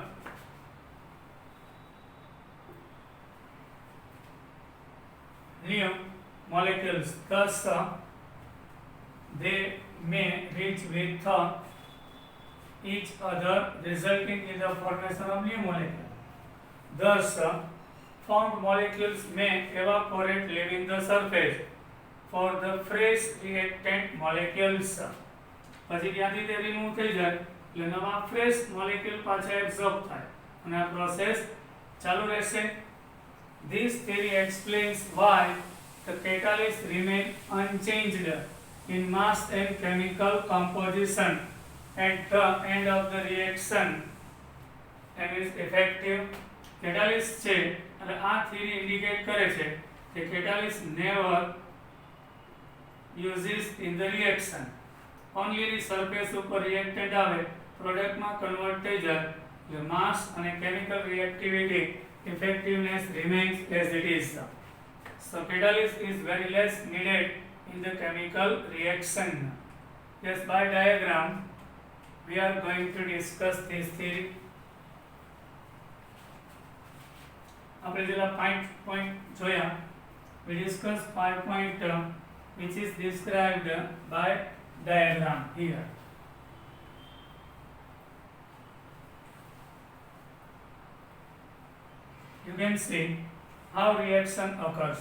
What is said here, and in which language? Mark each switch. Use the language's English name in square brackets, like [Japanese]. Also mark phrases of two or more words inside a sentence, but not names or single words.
[English] New molecules, thus they may reach with each other, resulting in the formation of new molecules. Thus, formed molecules may evaporate, leaving the surface for the fresh reactant molecules. [Gujarati] પછી ત્યાંથી તે રિમૂવ થઈ જાય એટલે નવા [English] fresh molecule [Gujarati] પાછા એબ્સોર્બ થાય અને આ પ્રોસેસ ચાલુ રહેશે. [English] This theory explains why the catalysts remain unchanged in mass and chemical composition at the end of the reaction and is effective. Catalyst [Gujarati] છે એટલે આ [English] theory indicate [Gujarati] કરે છે કે [English] catalyst never uses in the reaction. [Gujarati] ઓનલી ની સરફેસ ઉપર રિએક્ટન્ટ આવે પ્રોડક્ટમાં કન્વર્ટ થઈ જાય એટલે માસ અને [English] chemical reactivity effectiveness remains as it is. So catalyst is very less needed in the chemical reaction. Yes, by diagram we are going to discuss this theory. [Gujarati] આપણે જેલા 5 point જોયા, [English] we discuss 5 point which is described by diagram here. You can see how reaction occurs.